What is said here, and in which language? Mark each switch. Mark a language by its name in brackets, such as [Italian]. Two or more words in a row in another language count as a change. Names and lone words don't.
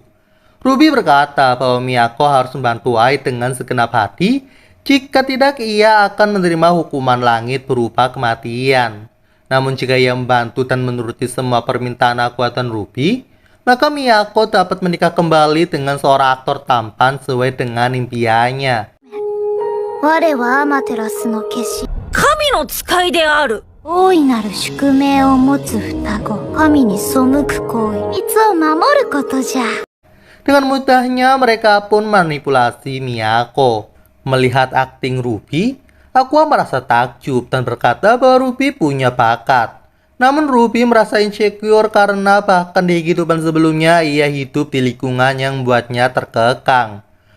[Indonesian] Ruby berkata bahwa Miyako harus membantu Ai dengan segenap hati. Jika tidak, ia akan menerima hukuman langit berupa kematian. Namun jika ia membantu dan menuruti semua permintaan Aqua dan Ruby, maka Miyako dapat menikah kembali dengan seorang aktor tampan sesuai dengan impiannya. [Japanese] 我はアマテラスの化身。神の使いである。大いなる宿命を持つ双子。神に背く行為。いつを守ることじゃ。 [Indonesian] Dengan mudahnya mereka pun manipulasi Miyako. Melihat akting Ruby, Aqua merasa takjub dan berkata bahwa Ruby punya bakat. Namun Ruby merasa insecure karena bahkan di kehidupan sebelumnya ia hidup di lingkungan yang membuatnya terkekang.